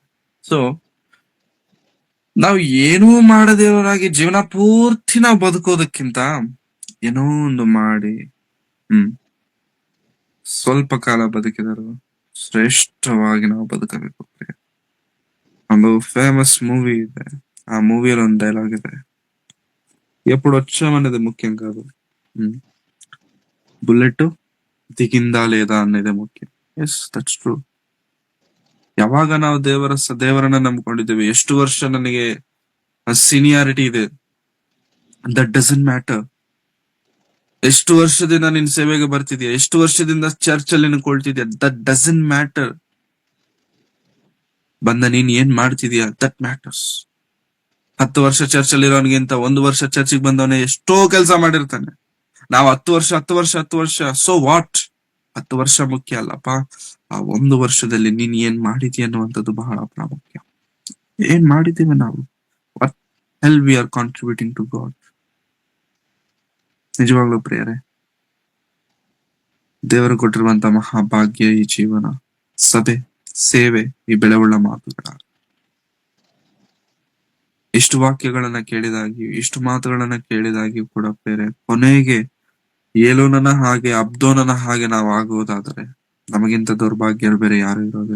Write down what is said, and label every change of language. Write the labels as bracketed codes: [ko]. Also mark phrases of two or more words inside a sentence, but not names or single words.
[kn] ಸೊ ನಾವು ಏನೂ ಮಾಡದೇವರಾಗಿ ಜೀವನ ಪೂರ್ತಿ ನಾವು ಬದುಕೋದಕ್ಕಿಂತ ಏನೋ ಒಂದು ಮಾಡಿ ಸ್ವಲ್ಪ ಕಾಲ ಬದುಕಿದರು ಶ್ರೇಷ್ಠವಾಗಿ ನಾವು ಬದುಕಬೇಕು. ಒಂದು [en] famous movie [kn] ಇದೆ, ಆ ಮೂವಿಯಲ್ಲಿ ಒಂದು ಡೈಲಾಗ್ ಇದೆ, [te] ఎప్పుడు వచ్చామనేది ముఖ్యం కాదు, బుల్లెట్ దిగిందా లేదా [kn] ಅನ್ನೋದೇ ಮುಖ್ಯ. [en] Yes, that's true. [kn] ಯಾವಾಗ ನಾವು ದೇವರನ್ನ ನಂಬ್ಕೊಂಡಿದ್ದೇವೆ, ಎಷ್ಟು ವರ್ಷ ನನಗೆ ಸೀನಿಯಾರಿಟಿ ಇದೆ, [en] that doesn't matter. [kn] ಎಷ್ಟು ವರ್ಷದಿಂದ ನಿನ್ ಸೇವೆಗೆ ಬರ್ತಿದ್ಯಾ, ಎಷ್ಟು ವರ್ಷದಿಂದ ಚರ್ಚ್ ಅಲ್ಲಿ ನಿಂತ್ಕೊಳ್ತಿದ್ಯಾ, [en] that doesn't matter. [kn] ಬಂದ ನೀನ್ ಏನ್ ಮಾಡ್ತಿದ್ಯಾ, [en] that matters. [kn] 10 ವರ್ಷ ಚರ್ಚ್ ಅಲ್ಲಿ ಇರೋನ್ಗಿಂತ 1 ವರ್ಷ ಚರ್ಚಿಗೆ ಬಂದವನೇ ಎಷ್ಟೋ ಕೆಲಸ ಮಾಡಿರ್ತಾನೆ. ನಾವು 10 ವರ್ಷ [en] so what. [kn] 10 ವರ್ಷ ಮುಖ್ಯ ಅಲ್ಲಪ್ಪ, ಆ 1 ವರ್ಷದಲ್ಲಿ ನೀನ್ ಏನ್ ಮಾಡಿದ್ಯಾ ಅನ್ನುವಂಥದ್ದು ಬಹಳ ಪ್ರಾಮುಖ್ಯ. ಏನ್ ಮಾಡಿದ್ದೀವಿ ನಾವು, [en] What hell we are contributing to God. [kn] ನಿಜವಾಗ್ಲೂ ಪ್ರಿಯರೇ, ದೇವರು ಕೊಟ್ಟಿರುವಂತ ಮಹಾಭಾಗ್ಯ ಈ ಜೀವನ, ಸಭೆ, ಸೇವೆ, ಈ ಬೆಳೆವುಳ್ಳ ಮಾತುಗಳ. ಇಷ್ಟು ವಾಕ್ಯಗಳನ್ನ ಕೇಳಿದಾಗಿ, ಇಷ್ಟು ಮಾತುಗಳನ್ನ ಕೇಳಿದಾಗಿ ಕೂಡ ಪ್ರಿಯರೇ, ಕೊನೆಗೆ ಏಲೋನನ ಹಾಗೆ ಅಬ್ದೋನನ ಹಾಗೆ ನಾವು ಆಗುವುದಾದರೆ ನಮಗಿಂತ ದೌರ್ಭಾಗ್ಯರು ಬೇರೆ ಯಾರು ಇರೋದಿಲ್ಲ.